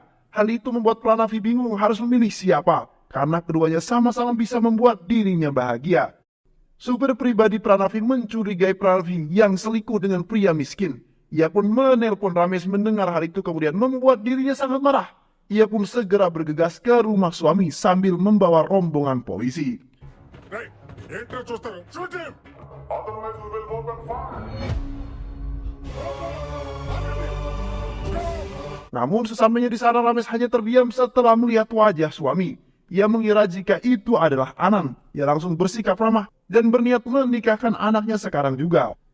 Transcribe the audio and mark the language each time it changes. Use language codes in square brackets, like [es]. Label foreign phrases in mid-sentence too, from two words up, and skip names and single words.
[id] Hal itu membuat Pranavi bingung harus memilih siapa. Karena keduanya sama-sama bisa membuat dirinya bahagia. Supir pribadi Pranavi mencurigai Pranavi yang selingkuh dengan pria miskin. Ia pun menelpon Ramesh mendengar hal itu kemudian membuat dirinya sangat marah. Ia pun segera bergegas ke rumah suami sambil membawa rombongan polisi. [te] ఏంటో చూస్తారు [en] shoot him [id] Namun sesampainya di sana Ramesh hanya terdiam setelah melihat wajah suami. Ia mengira jika itu adalah Anand. Ia langsung bersikap ramah dan berniat menikahkan anaknya sekarang juga.